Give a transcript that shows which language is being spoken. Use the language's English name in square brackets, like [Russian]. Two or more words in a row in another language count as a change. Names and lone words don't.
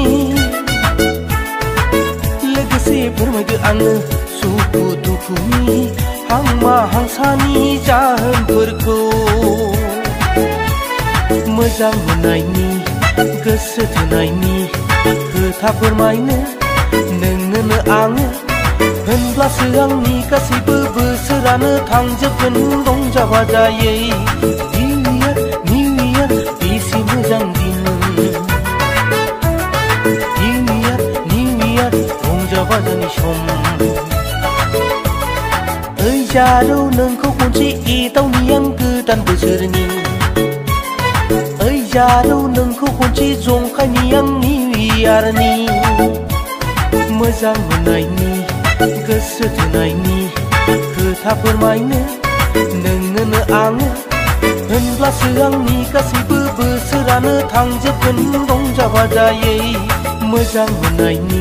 [Bodo] लोगोसे फोरमायदो आंनो सुखु दुखुनि हांमा हांसानि जाहोनफोरखौ मोजां मोननायनि गोसो थोनायनि खोथा फोरमायनो नोंनोनो आङो होनब्लासो आंनि गासैबो बोसोरानो थांजोबगोन रंजा बाजायै [English] new year [Bodo] बेसे मोजां दिन [English] new year [Bodo] रंजा बाजानि सम [Karbi] jaro nengku kunci itau niang ketan beserni jaro nengku kunci jongkai niang niwiarni [Bodo] मोजां मोननायनि गोसो थोनायनि खोथा फोरमायनो नोंनोनो आङो होनब्लासो आंनि गासैबो बोसोरानो थांजोबगोन रंजा बाजायै मोजां मोननायनि